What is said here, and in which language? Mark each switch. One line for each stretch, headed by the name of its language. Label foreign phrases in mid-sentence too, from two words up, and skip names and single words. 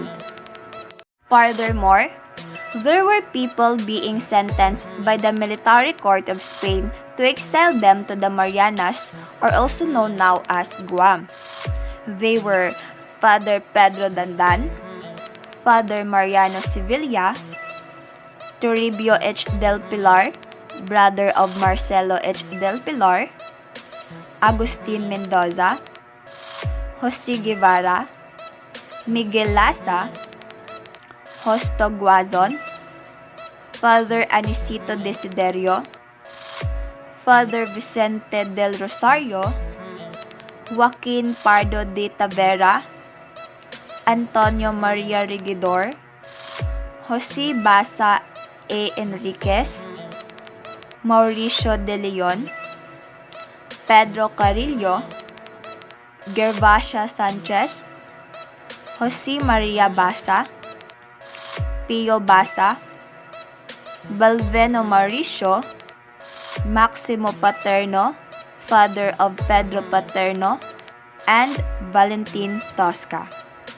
English: Furthermore, there were people being sentenced by the military court of Spain to exile them to the Marianas, or also known now as Guam. They were Father Pedro Dandan, Father Mariano Sevilla, Toribio H. del Pilar, brother of Marcelo H. del Pilar, Agustin Mendoza, Jose Guevara, Miguel Lasa, Justo Guazon, Father Anicito Desiderio, Father Vicente del Rosario, Joaquin Pardo de Tavera, Antonio Maria Regidor, Jose Basa A. Enriquez, Mauricio de Leon, Pedro Carrillo, Gervasia Sanchez, Jose Maria Basa, Pio Basa, Balveno Mauricio, Maximo Paterno, father of Pedro Paterno, and Valentin Tosca.